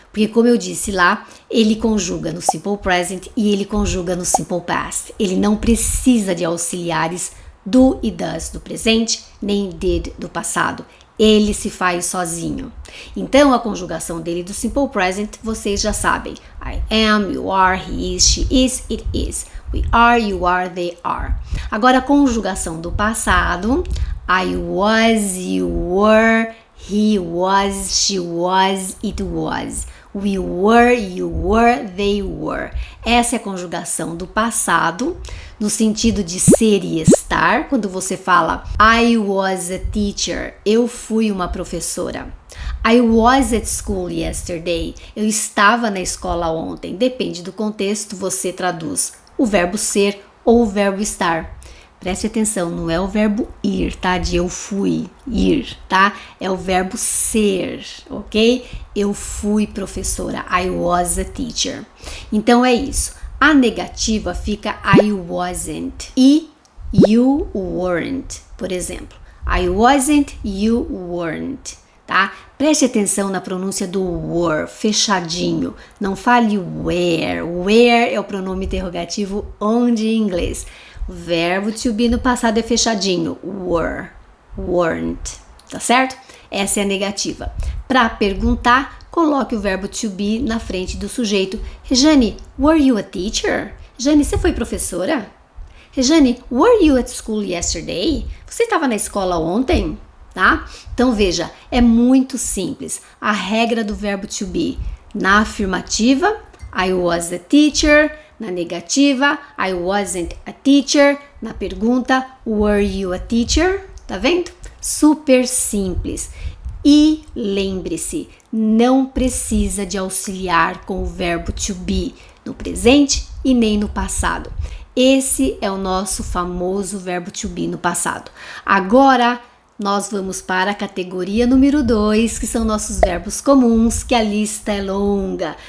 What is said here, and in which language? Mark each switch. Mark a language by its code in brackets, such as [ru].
[pt] Porque, como eu disse lá, ele conjuga no simple present e ele conjuga no simple past. Ele não precisa de auxiliares do e does do presente, nem did do passado. Ele se faz sozinho. Então, a conjugação dele do simple present, vocês já sabem. [en] I am, you are, he is, she is, it is. We are, you are, they are. [pt] Agora, a conjugação do passado. [en] I was, you were, he was, she was, it was. We were, you were, they were. [pt] Essa é a conjugação do passado, no sentido de ser e estar. Quando você fala [en] I was a teacher, [pt] eu fui uma professora. [en] I was at school yesterday, [pt] eu estava na escola ontem. Depende do contexto, você traduz o verbo ser ou o verbo estar. Preste atenção, não é o verbo ir, tá? De eu fui, ir, tá? É o verbo ser, ok? Eu fui professora, [en] I was a teacher. [pt] Então é isso. A negativa fica [en] I wasn't e you weren't, [pt] por exemplo. [en] I wasn't, you weren't, [pt] tá? Preste atenção na pronúncia do were, fechadinho. Não fale where. Where é o pronome interrogativo onde em inglês. O verbo to be no passado é fechadinho. [en] Were, weren't, [pt] tá certo? Essa é a negativa. Para perguntar, coloque o verbo to be na frente do sujeito. [en] Rejane, were you a teacher? [pt] Rejane, você foi professora? [en] Rejane, were you at school yesterday? [pt] Você estava na escola ontem? Tá? Então veja, é muito simples. A regra do verbo to be. Na afirmativa, [en] I was a teacher. [pt] Na negativa, [en] I wasn't a teacher. [pt] Na pergunta, [en] were you a teacher? [pt] Tá vendo? Super simples. E lembre-se, não precisa de auxiliar com o verbo to be no presente e nem no passado. Esse é o nosso famoso verbo to be no passado. Agora, nós vamos para a categoria número 2, que são nossos verbos comuns, que a lista é longa.